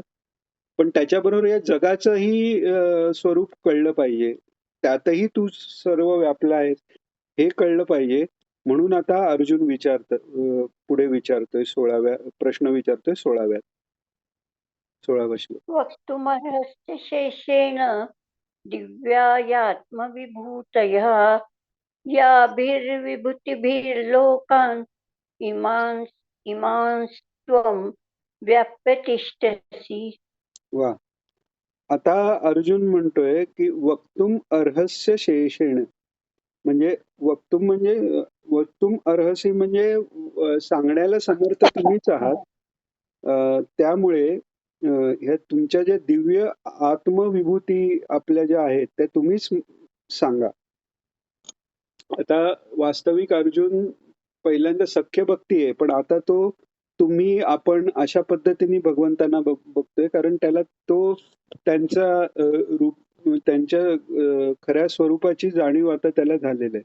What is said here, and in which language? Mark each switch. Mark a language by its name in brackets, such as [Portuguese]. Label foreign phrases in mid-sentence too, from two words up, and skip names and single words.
[Marathi] पण त्याच्याबरोबर या जगाचंही स्वरूप कळलं पाहिजे, त्यातही तू सर्व व्यापला आहेस हे कळलं पाहिजे. म्हणून आता अर्जुन पुढे विचारतोय 16व्या प्रश्न विचारतोय 16व्या श्लोक. [Sanskrit] वक्तुमर्हस्य शेषेण दिव्यायात्मविभूतयः याभिर्विभूतिभिर्लोकान् इमांस्त्वं व्याप्य तिष्ठसि. वा. [Marathi] आता अर्जुन म्हणतोय की [Sanskrit] वक्तुम अर्हस्य शेषेण, [Marathi] म्हणजे [Sanskrit] वक्तुम अर्हसी [Marathi] म्हणजे सांगण्याला समर्थ तुम्हीच आहात. त्यामुळे ह्या तुमच्या ज्या दिव्य आत्मविभूती आपल्या ज्या आहेत त्या तुम्हीच सांगा. आता वास्तविक अर्जुन पहिल्यांदा सख्य भक्ती आहे, पण आता तो तुम्ही आपण अशा पद्धतीने भगवंतांना बघतोय, कारण त्याला तो त्यांचा त्यांच्या खऱ्या स्वरूपाची जाणीव आता त्याला झालेली आहे.